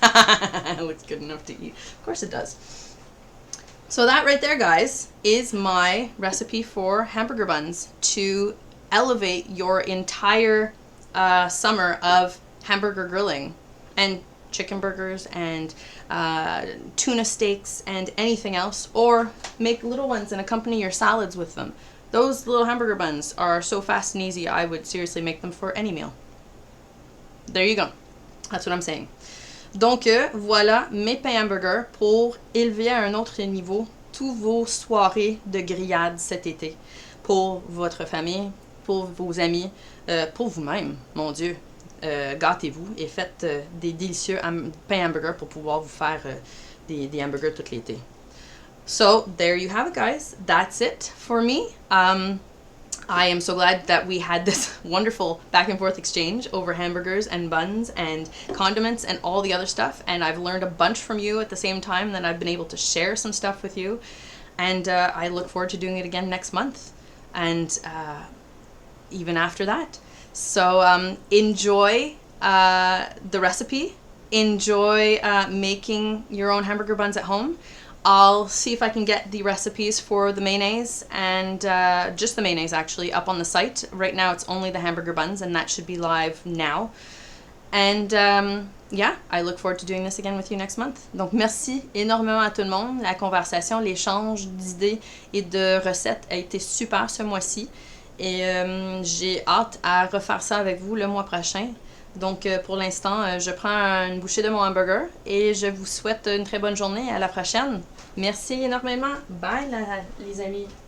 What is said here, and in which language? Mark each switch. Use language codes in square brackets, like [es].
[en] It looks good enough to eat. Of course it does. So that right there, guys, is my recipe for hamburger buns to elevate your entire summer of hamburger grilling and chicken burgers and tuna steaks and anything else, or make little ones and accompany your salads with them. Those little hamburger buns are so fast and easy, I would seriously make them for any meal. There you go. That's what I'm saying. [fr] Donc, voilà mes pains hamburgers pour élever à un autre niveau tous vos soirées de grillade cet été. Pour votre famille, pour vos amis, pour vous-même, mon Dieu. Gâtez-vous et faites des délicieux pains hamburgers pour pouvoir vous faire des hamburgers tout l'été. [en] So, there you have it, guys. That's it for me. I am so glad that we had this wonderful back and forth exchange over hamburgers and buns and condiments and all the other stuff. And I've learned a bunch from you at the same time that I've been able to share some stuff with you. And I look forward to doing it again next month. And even after that. So enjoy the recipe. Enjoy making your own hamburger buns at home. I'll see if I can get the recipes for the mayonnaise and just the mayonnaise actually up on the site. Right now it's only the hamburger buns and that should be live now. And yeah, I look forward to doing this again with you next month. [fr] Donc merci énormément à tout le monde. La conversation, l'échange d'idées et de recettes a été super ce mois-ci. Et j'ai hâte à refaire ça avec vous le mois prochain. Donc pour l'instant, je prends une bouchée de mon hamburger et je vous souhaite une très bonne journée. À la prochaine. Merci énormément. Bye les amis.